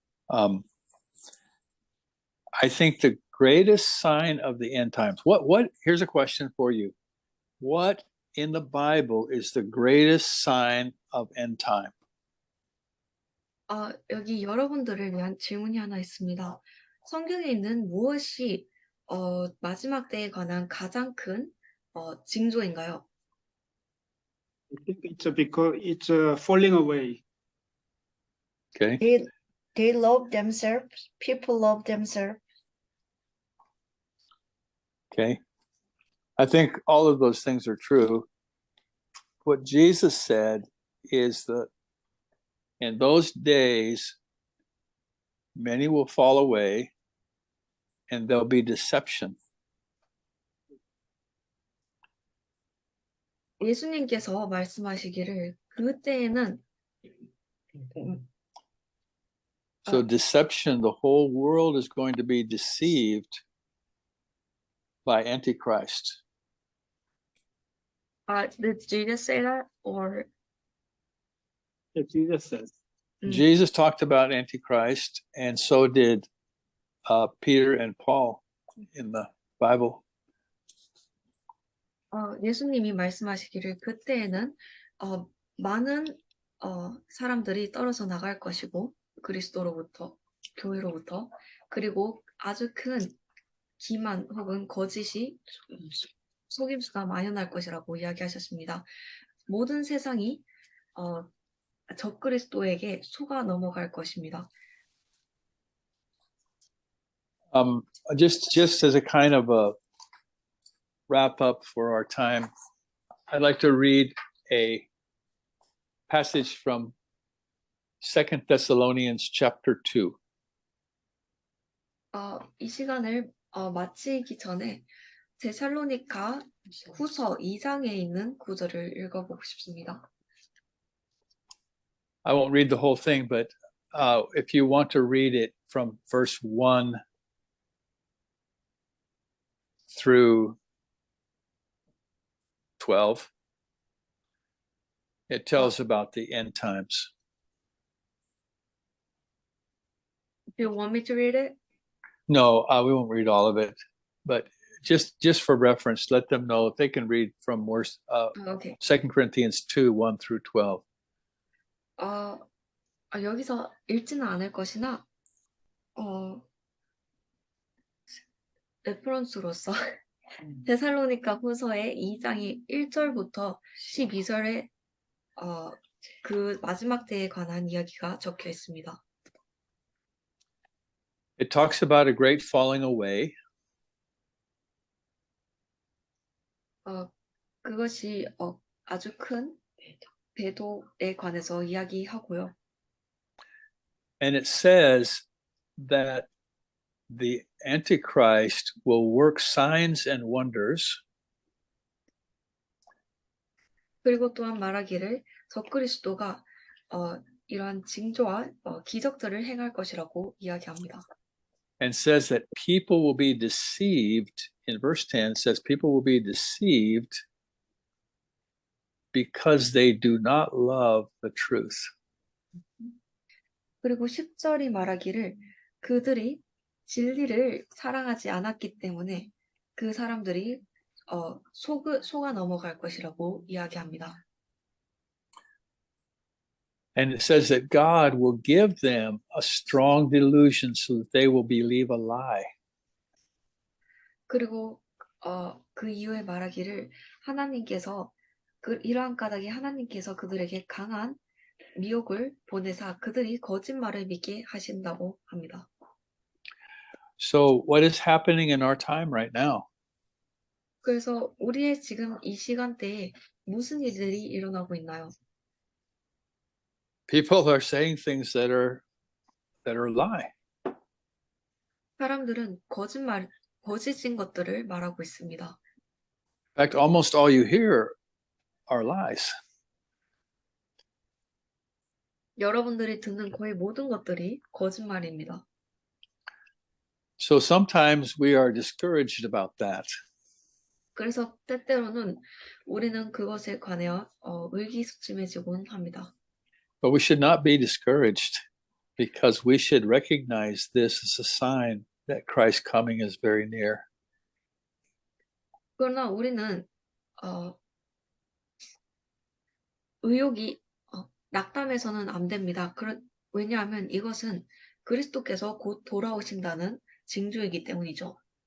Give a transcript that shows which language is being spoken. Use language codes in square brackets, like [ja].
[en] I think the greatest sign of the end times. Here's a question for you. What in the Bible is the greatest sign of end time? [ko] 여기 여러분들을 위한 질문이 하나 있습니다. 성경에 있는 무엇이 마지막 때에 관한 가장 큰 징조인가요? [en] I think it's because it's falling away. Okay. They love themselves. People love themselves. Okay. I think all of those things are true. What Jesus said is that in those days, many will fall away and there'll be deception. [ko] 예수님께서 말씀하시기를 그때에는 [en] So deception, the whole world is going to be deceived by Antichrist. did Jesus say that or As Jesus says. Jesus talked about Antichrist, and so did Peter and Paul in the Bible. [ko] 예수님이 말씀하시기를 그때에는 많은 사람들이 떨어져 나갈 것이고 그리스도로부터 교회로부터 그리고 아주 큰 기만 혹은 거짓이 속임수가 만연할 것이라고 이야기하셨습니다. 모든 세상이 적그리스도에게 속아 넘어갈 것입니다. [en] Just as a kind of a wrap up for our time, I'd like to read a passage from 2 Thessalonians chapter 2. [ko] 이 시간을 마치기 전에 데살로니가 후서 2장에 있는 구절을 읽어보고 싶습니다. [en] I won't read the whole thing, but if you want to read it from verse 1 through 12, it tells about the end times. Do you want me to read it? No, we won't read all of it, but just for reference, let them know if they can read from verse Okay. 2 Corinthians 2, 1 through 12. [ko] 여기서 읽지는 않을 것이나 레퍼런스로서 데살로니가 후서의 2장의 1절부터 12절에 그 마지막 때에 관한 이야기가 적혀 있습니다. [en] It talks about a great falling away. [ko] 그것이 아주 큰 배도에 관해서 이야기하고요. [en] And it says that the Antichrist will work signs and wonders. [ko] 그리고 또한 말하기를 적그리스도가 이러한 징조와 기적들을 행할 것이라고 이야기합니다. [en] And says that people will be deceived. In verse 10 says people will be deceived because they do not love the truth. [ko] 그리고 10절이 말하기를 그들이 진리를 사랑하지 않았기 때문에 그 사람들이 속아 넘어갈 것이라고 이야기합니다. [en] And it says that God will give them a strong delusion so that they will believe a lie. [ko] 그리고 그 이후에 말하기를 하나님께서 이러한 까닭에 하나님께서 그들에게 강한 미혹을 보내사 그들이 거짓말을 믿게 하신다고 합니다. [en] So what is happening in our time right now? [ko] 그래서 우리의 지금 이 시간대에 무슨 일들이 일어나고 있나요? [en] People are saying things that are lie. [ko] 사람들은 거짓인 것들을 말하고 있습니다. [en] In fact, almost all you hear are lies. [ko] 여러분들이 듣는 거의 모든 것들이 거짓말입니다. [en] So sometimes we are discouraged about that. [ko] 그래서 때때로는 우리는 그것에 관하여 의기소침해지곤 합니다. [en] But we should not be discouraged because we should recognize this as a sign that Christ's coming is very near. [ko] 그러나 우리는 의욕이 낙담해서는 안 됩니다. 왜냐하면 이것은 그리스도께서 곧 돌아오신다는 징조이기 때문이죠.